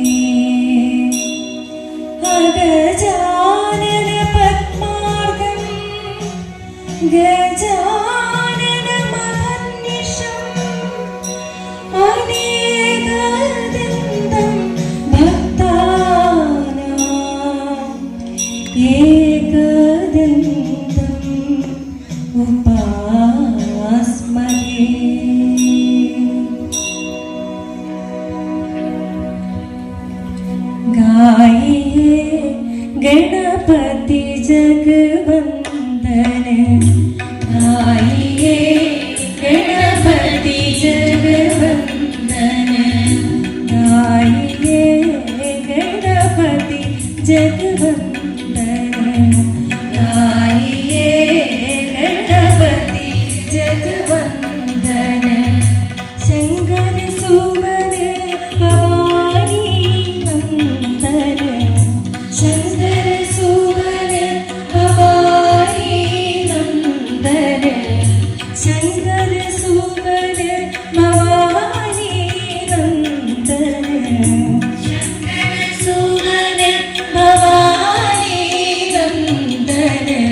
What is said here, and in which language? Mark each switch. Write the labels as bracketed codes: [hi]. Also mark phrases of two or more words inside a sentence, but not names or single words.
[sa] അഗജാനന പദ്മാർഗം ഗജാനന മഹർനിശം അനേകദന്തം ഭക്താനാം ഏകദന്തം ഉപാസ്മഹേ. [hi] गाये गणपति जगवंदन, गाये गणपति जगवंदन, गाये गणपति जगवंदन, गाये गणपति जगवंदन. शंकर सुवन भवानी नंदन, शंकर सुवन भवानी नंदन, शंकर सुवन भवानी नंदन, शंकर सुवन भवानी नंदन.